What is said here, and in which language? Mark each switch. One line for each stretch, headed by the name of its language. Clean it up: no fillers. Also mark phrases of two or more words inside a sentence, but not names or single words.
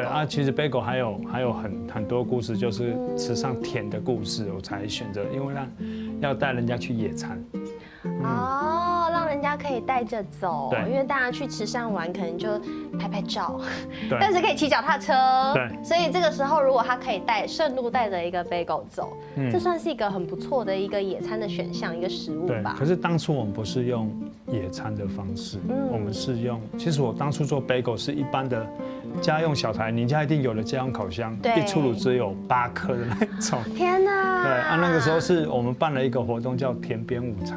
Chinese: 對啊，其實貝果還有很多故事，就是吃上甜的故事，我才選擇，因為要帶人家去野餐。讓人家可以帶着走，因為大家去池上玩，可能就拍照，但是可以騎腳踏車，所以這個時候如果他可以順路帶着一個貝果走，這算是一個很不錯的一個野餐的選項，一個食物吧。可是當初我們不是用野餐的方式，我們是用，其實我當初做貝果是一般的家用小台，你家一定有的家用烤箱，一出爐只有8顆的那種。天哪！對啊，那個時候是我們辦了一個活動叫田邊午茶。